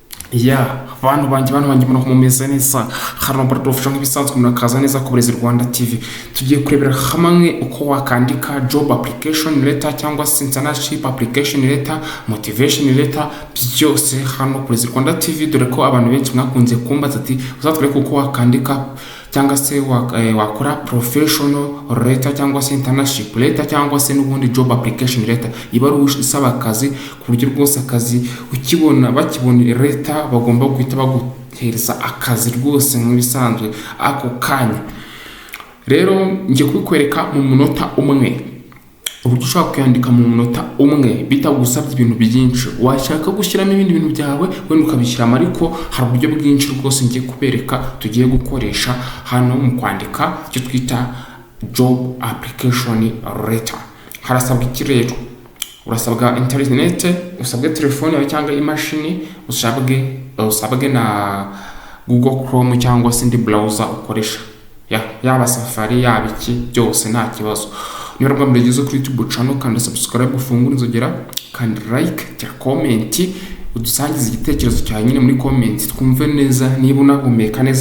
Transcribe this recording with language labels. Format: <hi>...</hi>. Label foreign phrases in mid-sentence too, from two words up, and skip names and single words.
<rw>bantu banjye mbona mumeze neza, hano baradufasha nk'ibisanzwe murakaza neza ku Burezi Rwanda TV. Tugiye kurebera hamwe uko wakandika</rw> <en>job application letter</en> <rw>cyangwa se</rw> <en>internship application letter, motivation letter,</en> <rw>byose hano ku Burezi Rwanda TV, dore ko abantu benshi mwakunze kumbaza ati uzatwereke uko wakandika cyangwa se wakora</rw> <en>professional letter</en> <rw>cyangwa se</rw> <en>internship letter</en> <rw>cyangwa se n'ubundi</rw> <en>job application letter.</en> <rw>Ibaruwa isaba akazi ku buryo rwose akazi bakibona letter bagomba guhita baguhereza akazi rwose nk'ibisanzwe ako kanya. Rero ngiye kubikwereka mu munota umwe, uburyo ushobora kwandika mu munota umwe bitagusabye ibintu byinshi. Washaka gushyiramo ibindi bintu byawe wenda ukabishyiramo, ariko hari uburyo bwinshi rwose ngiye kubereka tugiye gukoresha hano mu kwandika icyo twita</rw> <en>job application letter.</en> <rw>Harasabwa iki rero? Urasabwa internet, usabwe telefone yawe cyangwa imashini, usabwe na Google Chrome cyangwa se indi browser ukoresha, yaba Safari yaba iki byose nta kibazo. Niba rwanda mbigize kuri YouTube channel kandi subscribe, ufungura inzogera kandi like ya comment, udusangiza igitekerezo cyawe nyine muri comment twumve neza niba unahumeka neza.</rw>